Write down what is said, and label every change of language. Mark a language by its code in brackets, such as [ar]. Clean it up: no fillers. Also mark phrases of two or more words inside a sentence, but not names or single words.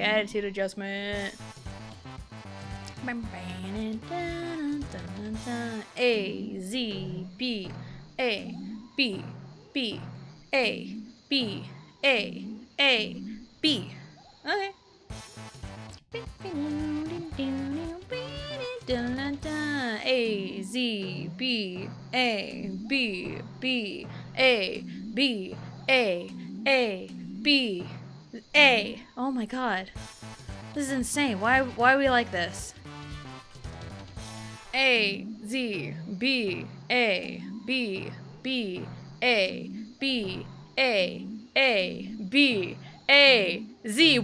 [en] Attitude adjustment. A Z B A B B A B A B. Okay. A Z B A B B A B A A, B, A. Oh my god. This is insane. Why are we like this? A, Z, B, A, B, B, A, B, A, B, A, Z.